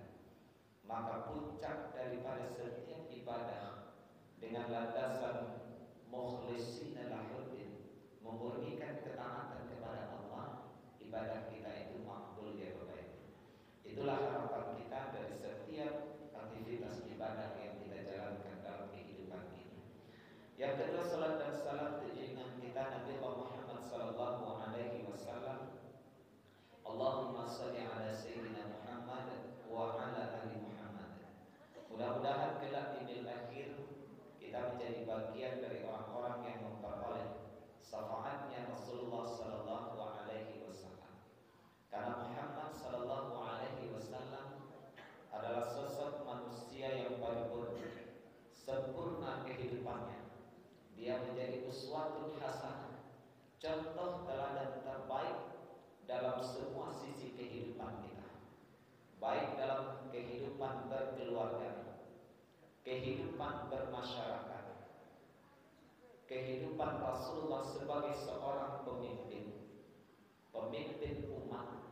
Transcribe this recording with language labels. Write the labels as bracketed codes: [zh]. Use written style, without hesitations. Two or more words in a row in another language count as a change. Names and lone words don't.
[id] Maka puncak daripada setiap ibadah dengan landasan [ar] مخلصين له الدين, [id] memurnikan ketaatan kepada Allah, ibadah kita itu makbul ya Bapak Ibu. Itulah harapan kita dari setiap aktivitas ibadah yang kita jalankan dalam kehidupan ini. Yang kedua, salat dan salam junjungan kita Nabi Muhammad [ar] صلى الله عليه وسلم. اللهم صل على سيدنا محمد وعلى آل محمد. [id] Mudah-mudahan kelak di [ar] يوم الآخر [id] kita menjadi bagian dari orang-orang yang memperoleh syafaatnya Rasulullah [ar] صلى الله عليه وسلم. [id] Karena Muhammad [ar] صلى الله عليه وسلم [id] adalah sosok manusia yang paripurna, sempurna kehidupannya. Dia menjadi [ar] أسوة حسنة, [id] contoh teladan terbaik dalam semua sisi kehidupan kita, baik dalam kehidupan berkeluarga, kehidupan bermasyarakat, kehidupan Rasulullah sebagai seorang pemimpin umat.